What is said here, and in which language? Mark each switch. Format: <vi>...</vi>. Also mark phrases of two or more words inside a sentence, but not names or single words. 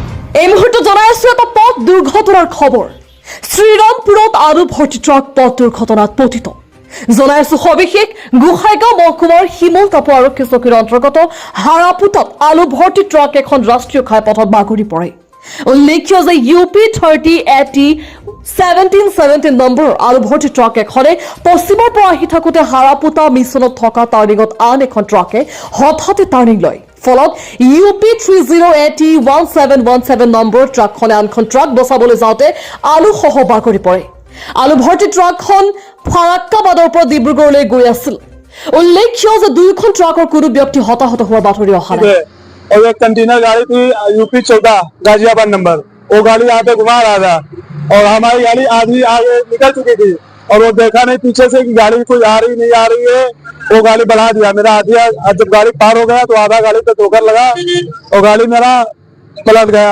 <as>এই মুহূর্তে জনাই আছো এটা পথ দুর্ঘটনার খবর। শ্রীরামপুরত আলু ভর্তি ট্রাক পথ দুর্ঘটনাত পতিত। জনাই আছো সবিশেষ গোসাইগাঁও মহকুমাৰ শিমলতাপু আৰক্ষী চকীৰ অন্তৰ্গত হাৰাপুতত আলু ভৰ্তি ট্ৰাক এখন ৰাষ্ট্ৰীয় ঘাইপথত বাগৰি পৰে। উল্লেখ্য যে UP 3080 1717 নম্বৰ আলু ভৰ্তি ট্ৰাক এখনে পশ্চিমৰ পৰা আহি থাকোঁতে হাৰাপুতা মিছনত থকা টাৰ্ণিঙত আন এখন ট্ৰাকে হঠাতে টাৰ্ণিং লয়। ফলত UP 3080 1717 নম্বৰ ট্ৰাকখনে আনখন ট্ৰাক বচাবলৈ যাওঁতে আলুসহ বাগৰি পৰে। আলু ভৰ্তি ট্ৰাকখন ফাৰাক্কাবাদৰ পৰা ডিব্ৰুগড়লৈ গৈ আছিল। উল্লেখ্য যে দুয়োখন ট্ৰাকৰ কোনো ব্যক্তি হতাহত হোৱাৰ বাতৰি অহা নাই।</as> <hi>और एक कंटेनर गाड़ी थी UP 14 गाजियाबाद नंबर, वो गाड़ी यहाँ पे घुमा रहा था और हमारी गाड़ी आधी आगे निकल चुकी थी और वो देखा नहीं पीछे से कि गाड़ी कोई आ रही नहीं आ रही है, वो गाड़ी बढ़ा दिया। मेरा आधी जब गाड़ी पार हो गया तो आधा गाड़ी पे ठोकर लगा और गाड़ी मेरा पलट गया।</hi>